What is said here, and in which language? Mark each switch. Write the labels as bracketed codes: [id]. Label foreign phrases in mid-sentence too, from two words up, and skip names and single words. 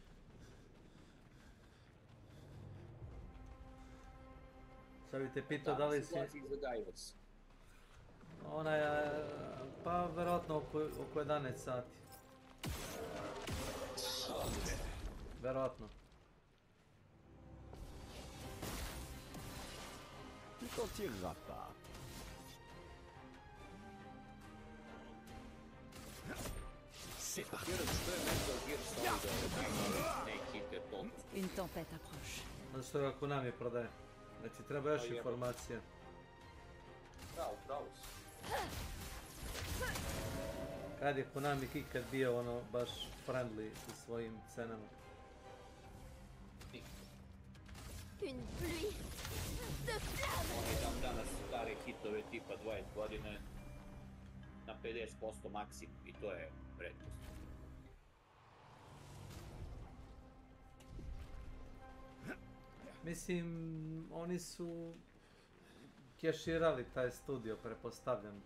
[sr] Sad bi te pitao da li si... Ona je... pa verovatno oko 11 sati. Verovatno. [fr] Tu t'en tireras pas. C'est parti. [sr] Što je Metal Gear Solid neki toliko? [fr] Une tempête approche. [sr] Zato što ga Konami prodaje. Znači treba još informacija. Pravo si. Kad je Konami ikad bio ono baš friendly sa svojim cenama. [fr] Une pluie de flammes. [sr] Oni dan danas stare hitove tipa 20 godine na 50% maksimum i to je prednost. Mislim, oni su keširali taj studio, pretpostavljam.